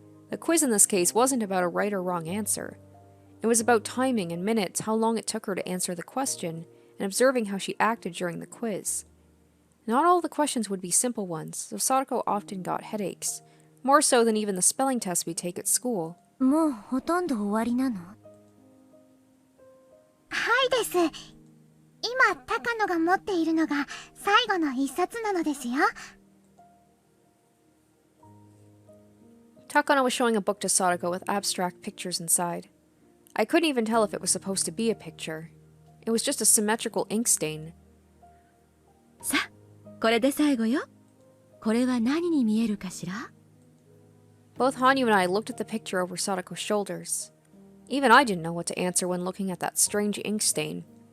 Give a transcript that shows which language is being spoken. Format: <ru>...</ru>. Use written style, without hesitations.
<en>The quiz in this case wasn't about a right or wrong answer. It was about timing and minutes, how long it took her to answer the question, and observing how she acted during the quiz. Not all the questions would be simple ones, so Sadako often got headaches, more so than even the spelling tests we take at school.</en> <ja>もうほとんど終わりなの？はいです。今、高野が持っているのが最後の一冊なのですよ。</ja> <en>Takano was showing a book to Sadako with abstract pictures inside. I couldn't even tell if it was supposed to be a picture. It was just a symmetrical ink stain.</en> <ja>さあ、これで最後よ。これは何に見えるかしら？</ja> <en>Both Hanyuu and I looked at the picture over Sadako's shoulders. Even I didn't know what to answer when looking at that strange ink stain.</en>